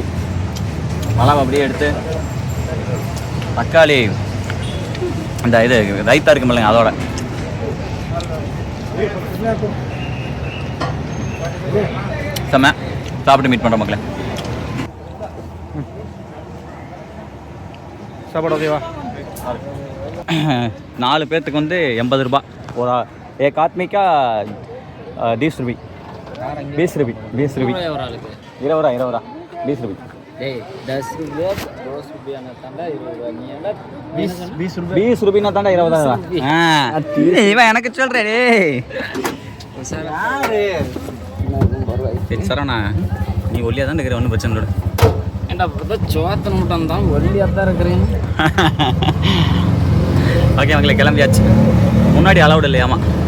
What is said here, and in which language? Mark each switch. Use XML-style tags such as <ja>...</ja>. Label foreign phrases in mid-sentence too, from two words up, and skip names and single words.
<ta>அப்படியே எடுத்து தக்காளி இந்த இது ரைத்தா இருக்கு இல்லைங்க, அதோட செம்ம. சாப்பிட்டு மீட் பண்ணுறோம் மக்களே. சாப்பாடு ஓகேவா? 4 பேர்த்துக்கு 80 ரூபா.</ta> <hi>ஒரு एक आदमी का 20 रुपये. 20 रुपये 20 रुपये 20 रुपये 20 रुपये. 10 रुपये 2 रुपये ना 20 रुपये ना तांडा 20.</hi> <ta>இவன் எனக்கு சொல்றேன். சரி சரவணா, நீ ஒல்லியாக தான் இருக்கிற, ஒன்றும் பிரச்சனை இல்லை. ஏன்டா சோத்தனை மட்டும் தான் ஒல்லியாக தான் இருக்கிறேன். ஓகே மக்களே, கிளம்பியாச்சு. முன்னாடி அலவுட் இல்லையாமா?</ta>